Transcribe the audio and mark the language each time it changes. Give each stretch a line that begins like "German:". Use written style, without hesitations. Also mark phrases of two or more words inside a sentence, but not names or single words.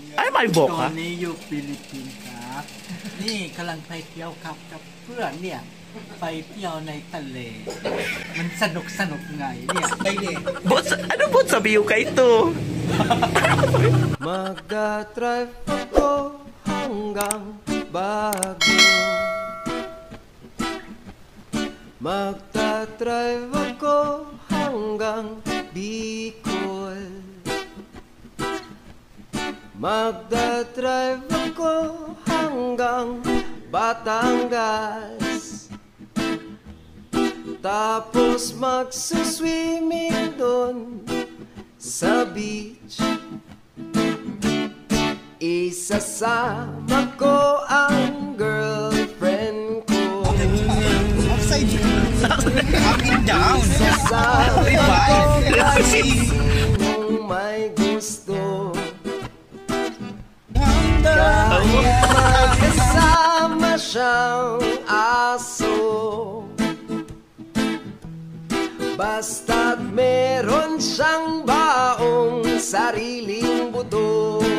Thai: ไม่บอก ตอ อะ นนี้อยู่ฟิลิปปินส์ครับ นี่กำลังไปเที่ยวครับกับเพื่อนเนี่ย ไปเที่ยวในทะเล มันสนุกไงเนี่ยไปเด็ก
Filipino: Bos, ano po sabi ko kay ito? Magdadrive ako hanggang Baguio. Magdadrive ako hanggang Bicol. Magdadrive ako hanggang Batangas. Tapos magsuswimming doon sa beach. Isasama ko ang girlfriend ko.
English: Upside up and down.
Filipino: Isasama ko kasi sinong may gusto. Kahit magkasama siyang aso, basta't meron siyang baong sariling buto.